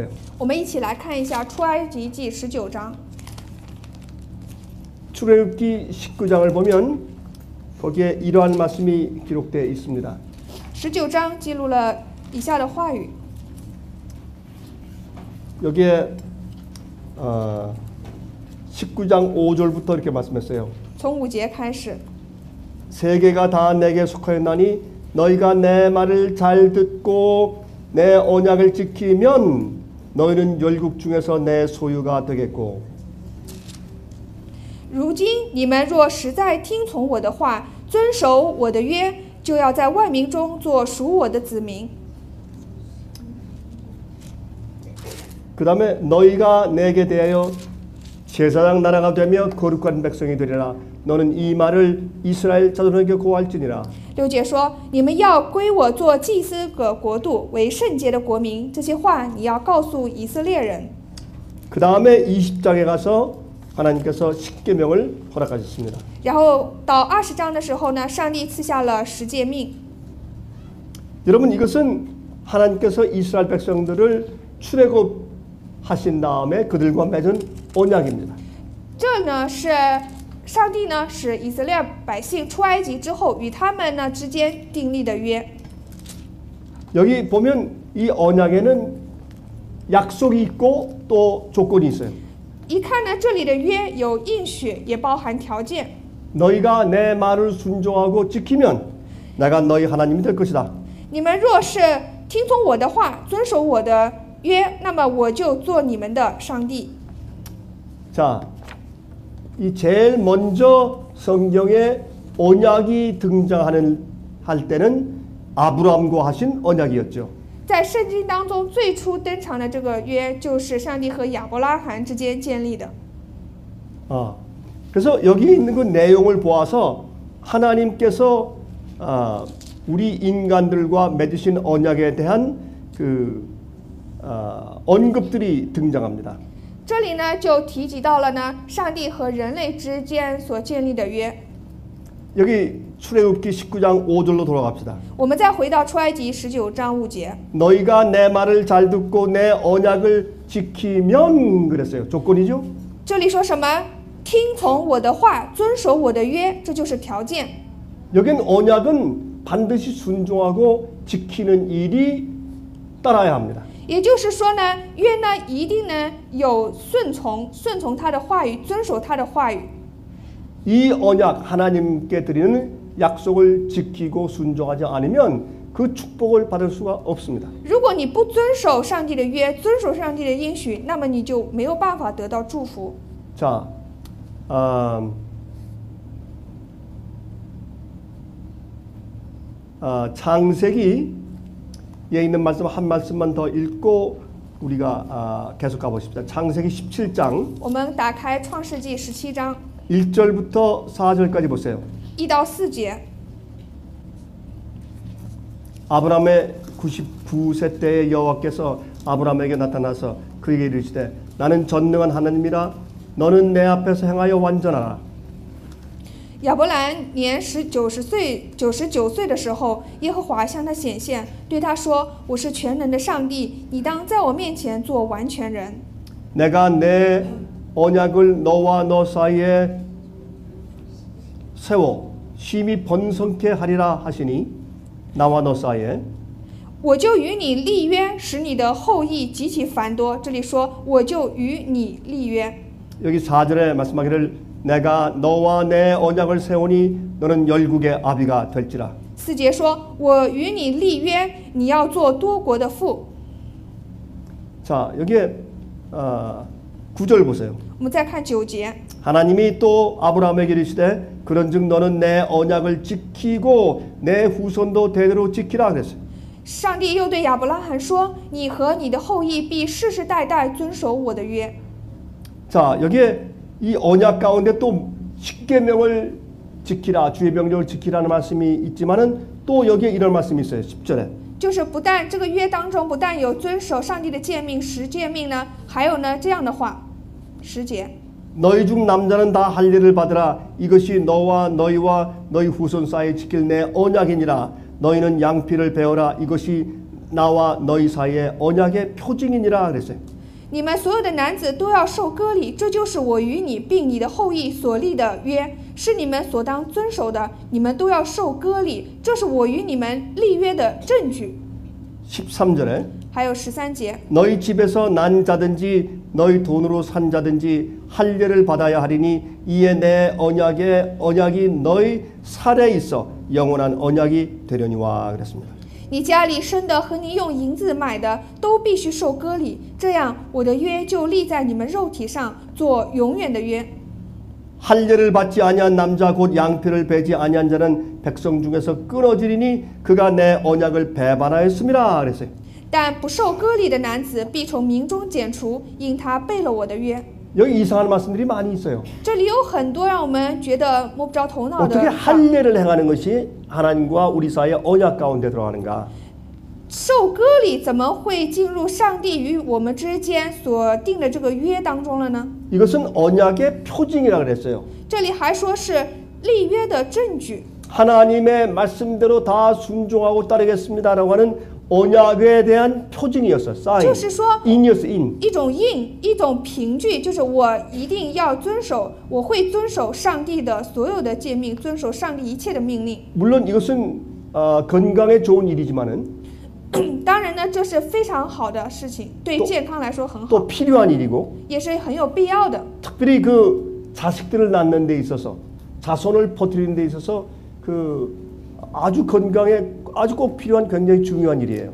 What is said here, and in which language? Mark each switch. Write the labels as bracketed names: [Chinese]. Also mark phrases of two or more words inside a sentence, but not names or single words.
[Chinese] 我们一起来看一下出埃及记19章。 [Korean] 출애굽기 19장을 보면 거기에 이러한 말씀이 기록되어 있습니다. [Chinese] 19 章记录了以下的话语。 [Korean] 여기에 19장 5절부터 이렇게 말씀했어요. [Chinese] 从5节开始， [Korean] 세계가 다 내게 속하였나니 너희가 내 말을 잘 듣고 내 언약을 지키면 너희는 열국 중에서 내 소유가 되겠고 [Chinese] 如今你们若实在听从我的话，遵守我的约，就要在万民中做属我的子民。 [Korean] 그 다음에 너희가 내게 대하여 제사장 나라가 되며 거룩한 백성이 되리라. 너는 이 말을 이스라엘 자손에게 고할지니라. [Chinese] 6 节说：“你们要归我做祭司的国度，为圣洁的国民。” 这些话你要告诉以色列人。 [Korean] 그 다음에 20장에 가서 하나님께서 십계명을 허락하셨습니다. [Chinese] 然后到20章的时候呢，上帝赐下了10诫命。 [Korean] 여러분 이것은 하나님께서 이스라엘 백성들을 출애굽하신 다음에 그들과 맺은 언약입니다. [Chinese] 这呢是上帝呢使以色列百姓出埃及之后，与他们呢之间订立的约。 [Korean] 여기 보면 이 언약에는 약속이 있고 또 조건이 있어요. [Chinese] 一看呢，这里的约有应许，也包含条件。 [Korean] 너희가 내 말을 순종하고 지키면 내가 너희 하나님이 될 것이다. [Chinese] 你们若是听从我的话，遵守我的约，那么我就做你们的上帝。 [Korean] 자, 이 제일 먼저 성경에 언약이 등장하는 할 때는 아브라함과 하신 언약이었죠. [Chinese] 在圣经当中最初登场的这个约，就是上帝和亚伯拉罕之间建立的。 [Korean] 그래서 여기 있는 그 내용을 보아서 하나님께서 우리 인간들과 맺으신 언약에 대한 그 언급들이 등장합니다. [Chinese] 这里呢就提及到了呢，上帝和人类之间所建立的约。 [Korean] 여기 출애굽기 19장 5절로 돌아갑시다. [Chinese] 我们再回到出埃及19章5节， [Korean] 너희가 내 말을 잘 듣고 내 언약을 지키면 그랬어요. 조건이죠. [Chinese] 这里说什么？听从我的话，遵守我的约，这就是条件。 [Korean] 여긴 언약은 반드시 순종하고 지키는 일이 따라야 합니다. [Chinese] 也就是说呢，约呢一定呢有顺从他的话语，遵守他的话语。 [Korean] 이 언약 하나님께 드리는 약속을 지키고 순종하지 않으면 그 축복을 받을 수가 없습니다. [Chinese] 如果你不遵守上帝的约，遵守上帝的应许，那么你就没有办法得到祝福。 [Korean] 자, 창세기에 있는 말씀 한 말씀만 더 읽고 우리가 계속 가보십시다. 창세기 17장 [Chinese] 我们打开创世纪17章 [Korean] 1절부터 4절까지 보세요. [Chinese] 1 到4节。 [Korean] 아브라함의 99세 때에 여호와께서 아브라함에게 나타나서 그에게 이르시되 나는 전능한 하나님이라 너는 내 앞에서 행하여 완전하라. [Chinese] 亚伯兰年99岁的时候，耶和华向他显现，对他说：“我是全能的上帝，你当在我面前做完全人。 [Korean] 내가 내 언약을 너와 너 사이에 세워 심히 번성케 하리라 하시니 나와 너 사이에 [Chinese] 我就与你立约，使你的后裔极其繁多。这里说我就与你立约。 [Korean] 여기 4절에 말씀하기를 내가 너와 내 언약을 세우니 너는 열국의 아비가 될지라. [Chinese] 4 节说我与你立约，你要做多国的父。 [Korean] 자, 여기에 9절 보세요. [Chinese] 我们再看9节， [Korean] 하나님이 또 아브라함에게 이르시되 그런즉 너는 내 언약을 지키고 내 후손도 대대로 지키라 그랬어요. [Chinese] 上帝又对亚伯拉罕说：“你和你的后裔必世世代代遵守我的约。” [Korean] 자, 여기에 이 언약 가운데 또 십계명을 지키라, 주의 명령을 지키라는 말씀이 있지만은 또 여기에 이런 말씀이 있어요. 10절에. [Chinese] 就是不但这个约当中不但有遵守上帝的诫命10诫命呢，还有呢这样的话，10节。 [Korean] 너희 중 남자는 다 할례를 받으라. 이것이 너와 너희 후손 사이에 지킬 내 언약이니라. 너희는 양피를 베어라. 이것이 나와 너희 사이의 언약의 표징이니라 그랬어요. [Chinese] 你们所有的男子都要受割礼，这就是我与你并你的后裔所立的约，是你们所当遵守的。你们都要受割礼，这是我与你们立约的证据。 [Korean] 13절에 [Chinese] 还有13节， [Korean] 너희 집에서 난 자든지 너희 돈으로 산 자든지 할례를 받아야 하리니 이에 내 언약이 너희 살에 있어 영원한 언약이 되려니와 그랬습니다. [Chinese] 你家里生的和你用银子买的都必须受割礼，这样我的约就立在你们肉体上，做永远的约。 [Korean] 할례를 받지 아니한 남자 곧 양피를 베지 아니한 자는 백성 중에서 끊어지리니 그가 내 언약을 배반하였음이라 그랬어요. [Chinese] 但不受割礼的男子必从民中剪除，因他背了我的约。 [Korean] 여기 이상한 말씀들이 많이 있어요. [Chinese] 这里有很多让我们觉得摸不着头脑的 [Korean] 어떻게 [Chinese] 话。 [Korean] 할례를 행하는 것이 하나님과 우리 사이의 언약 가운데 들어가는가? [Chinese] 受割礼怎么会进入上帝与我们之间所定的这个约当中了呢？ [Korean] 이것은 언약의 표징이라 그랬어요. [Chinese] 这里还说是立约的证据， [Korean] 하나님의 말씀대로 다 순종하고 따르겠습니다라고 하는 언약에 대한 표징이었어요. 사인. [Chinese] 就是说 [Korean] 인이었어, 인. [Chinese] 一种印，一种凭据，就是我一定要遵守，我会遵守上帝的所有的诫命，遵守上帝一切的命令。 [Korean] 물론 이것은 건강에 좋은 일이지만은 [Chinese] 当然呢，这是非常好的事情，对健康来说很好， [Korean] 또 필요한 일이고 [Chinese] 也是很有必要的。 [Korean] 특별히 그 자식들을 낳는 데 있어서 자손을 퍼뜨리는 데 있어서 그 아주 건강에 아주 꼭 필요한 굉장히 중요한 일이에요.